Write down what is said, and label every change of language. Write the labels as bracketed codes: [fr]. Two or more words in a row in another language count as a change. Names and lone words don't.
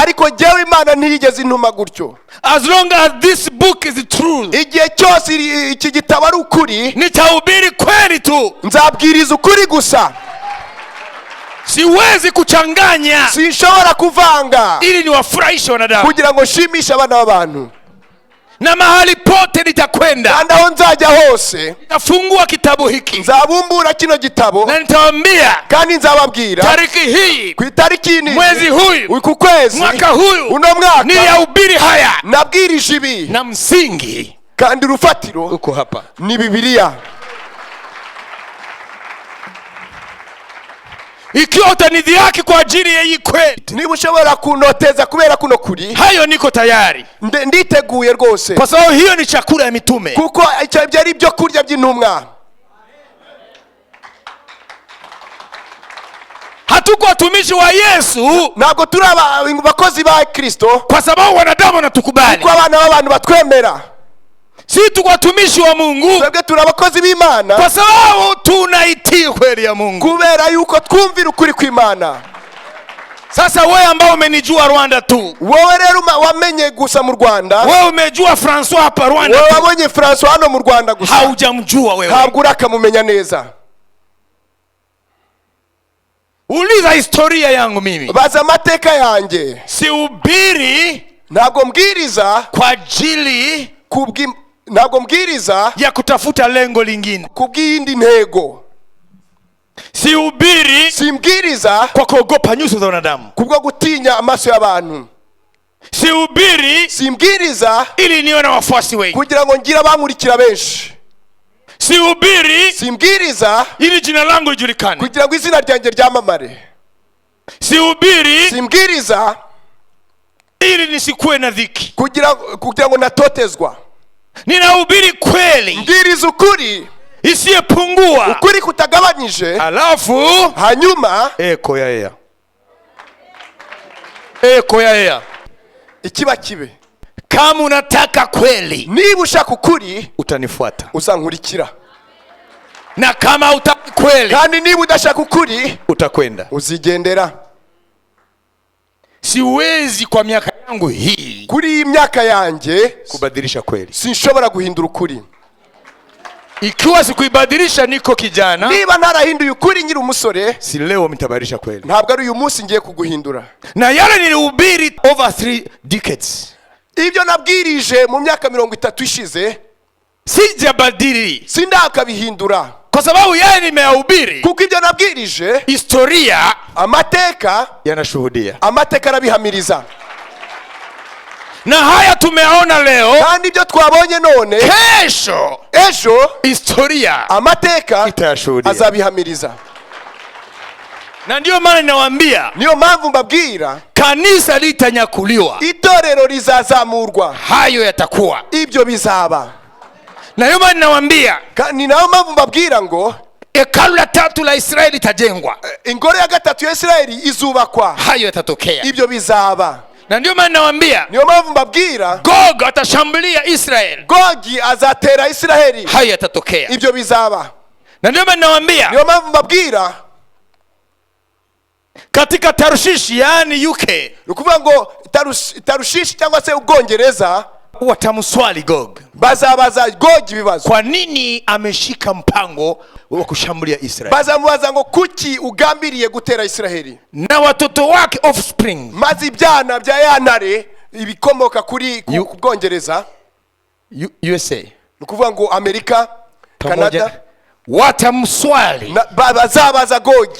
[rw] ariko jyewe Imana ntiyigeze intuma gutyo. [en] As long as this book is true, [rw] igihe cyose iki gitabo ari ukuri, [sw] nitahubiri kweli tu, [rw] nzabwiriza ukuri gusa, [sw] siwezi kuchanganya [rw] sinshobora kuvanga [sw] ili niwafurahishe wanadamu. [rw] kugira ngo nshimishe abana b'abantu. [sw] Na mahali pote nitakwenda, [rw] kandi aho nzajya hose [sw] nitafungua kitabu hiki [rw] nzabumbura kino gitabo, [sw] na nitawaambia [rw] kandi nzababwira [sw] tariki hii, [rw] ku itariki ini, [sw] mwezi huyu, [rw] uku kwezi, [sw] mwaka huyu, [rw] uno mwaka [sw] niliyahubiri haya, [rw] nabwirije ibi, [sw] na msingi [rw] kandi urufatiro [sw] uko hapa. ni Bibiliya. Ikiwa utanidhihaki kwa ajili ya hii kweli, [rw] niba ushobora kunoteza kubera kuno kuri, [sw] hayo niko tayari, [rw] nditeguye rwose, [sw] kwa sababu hiyo ni chakula ya mitume. [rw] kuko icyo byari ibyo kurya by'intumwa. [sw] Hatuko watumishi wa Yesu [rw] ntabwo turi abakozi ba Kristo [sw] kwa sababu wanadamu wanatukubali, [rw] kuko abana b'abantu batwemera. [sw] si tuko watumishi wa Mungu [rw] twebwe turi abakozi b'Imana [sw] kwa sababu tunaitii kweli ya Mungu. [rw] kubera yuko twumvira ukuri kw'Imana. [sw] Sasa wewe ambao umenijua Rwanda tu, [rw] wowe rero wamenye gusa mu Rwanda, [sw] wewe umejua François hapa Rwanda [rw] wowe [sw] tu, [rw] wabonye François hano mu Rwanda gusa, [sw] haujamjua wewe, [rw] ntabwo urakamumenya neza. [sw] uliza historia yangu mimi. [rw] baza amateka yanjye, [sw] Sihubiri [rw] ntabwo mbwiriza [sw] kwa ajili [rw] ntabwo mbwiriza [sw] ya kutafuta lengo lingine. [rw] kubw'iyindi ntego, [sw] Sihubiri [rw] simbwiriza [sw] kwa kuogopa nyuso za wanadamu. [rw] kubwo gutinya amaso y'abantu, [sw] Sihubiri [rw] simbwiriza [sw] ili niwe na wafuasi wengi. [rw] kugira ngo ngire abankurikira benshi, [sw] Sihubiri [rw] simbwiriza [sw] ili jina langu lijulikane. [rw] kugira ngo izina ryanjye ryamamare, [sw] Sihubiri [rw] simbwiriza [sw] ili nisikuwe na dhiki. [rw] kugira ngo natotezwa. [sw] Ninahubiri kweli [rw] mbwiriza ukuri, [sw] isiyepungua, [rw] ukuri kutagabanyije, [sw] alafu [rw] hanyuma [sw] eko ya ea. [rw] ikiba kibe. [sw] Kama unataka kweli, [rw] niba ushaka ukuri [sw] utanifuata, [rw] uzankurikira, [sw] na kama utaki kweli, [rw] kandi niba udashaka ukuri [sw] utakwenda. [rw] uzigendera. [sw] Siwezi kwa miaka yangu hii [rw] kuri iyi myaka yanjye [sw] kubadilisha kweli. [rw] sinshobora guhindura ukuri. [sw] Ikiwa sikuibadilisha niko kijana, [rw] niba ntarahinduye ukuri nkiri umusore, [sw] si leo nitabadilisha kweli. [rw] ntabwo ari uyu munsi ngiye kuguhindura. [sw] Na yale nilihubiri [en] over 3 decades, [rw] ibyo nabwirije mu myaka 30 ishize, [sw] sijabadili [rw] sindakabihindura, [sw] kwa sababu yale nimeyahubiri, [rw] kuko ibyo nabwirije [sw] historia [rw] amateka [sw] yanashuhudia. [rw] arabihamiriza. [sw] na haya tumeona leo, [rw] kandi ibyo twabonye none [sw] kesho [rw] ejo [sw] historia [rw] amateka [sw] itayashuhudia. [rw] azabihamiriza. [sw] Na ndio maana ninawaambia, [rw] Niyo mpamvu mbabwira, [sw] kanisa litanyakuliwa, [rw] itorero rizazamurwa, [sw] hayo yatakuwa. [rw] ibyo bizaba. [sw] Na ndio maana ninawaambia, [rw] Ni nayo mpamvu mbabwira ngo [sw] hekalu la tatu la Israeli litajengwa, [rw] ingoro ya gatatu ya Isirayeli izubakwa, [sw] hayo yatatokea. [rw] ibyo bizaba. [sw] Na ndio maana ninawaambia, [rw] Niyo mpamvu mbabwira, [sw] Gog atashambulia Israeli, [rw] Gogi azatera Isirayeli, [sw] hayo yatatokea. [rw] ibyo bizaba. [sw] Na ndio maana ninawaambia, [rw] Niyo mpamvu mbabwira, [sw] katika Tarshishi yani UK [rw] ukuvuga ngo Tarushishi cyangwa se Ubwongereza [sw] watamswali Gog, [rw] bazabaza Gogi ibibazo. [sw] kwa nini ameshika mpango wa kushambulia Israeli, [rw] Bazamubaza ngo kuki ugambiriye gutera Isirayeli, [sw] na watoto wake offspring [rw] maze ibyana bya yantare ibikomoka kuri ku Bwongereza, USA ukuvuga ngo Amerika, Canada, [sw] watamswali, [rw] bazabaza Gogi